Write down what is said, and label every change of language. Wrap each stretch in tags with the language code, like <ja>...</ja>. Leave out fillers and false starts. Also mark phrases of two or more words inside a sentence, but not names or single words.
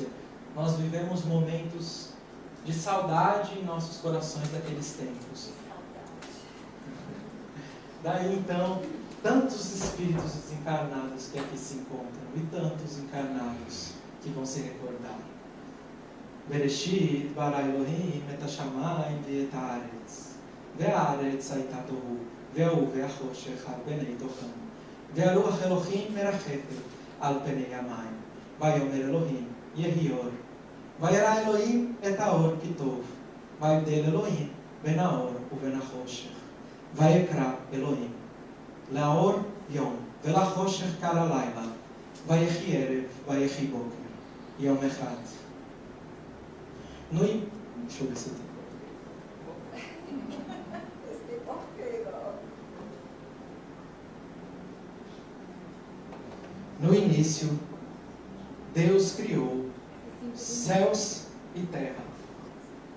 <pt>Nós vivemos momentos de saudade em nossos corações daqueles tempos. Daí então, tantos espíritos desencarnados que aqui se encontram e tantos encarnados que vão se recordar.</pt> <he>בראשית ברא אלהים את השמים ואת הארץ והארץ היתה תהו ובהו וחשך על פני תהום ורוח אלהים מרחפת על פני המים ויאמר אלהים יהי אור וירא אלהים את האור כי טוב ויבדל אלהים בין האור ובין החשך ויקרא אלהים לאור יום ולחשך קרא לילה ויהי ערב ויהי בקר יום אחד.</he> <pt>Deixa eu ver se tem. No início, Deus criou céus e terra.</pt>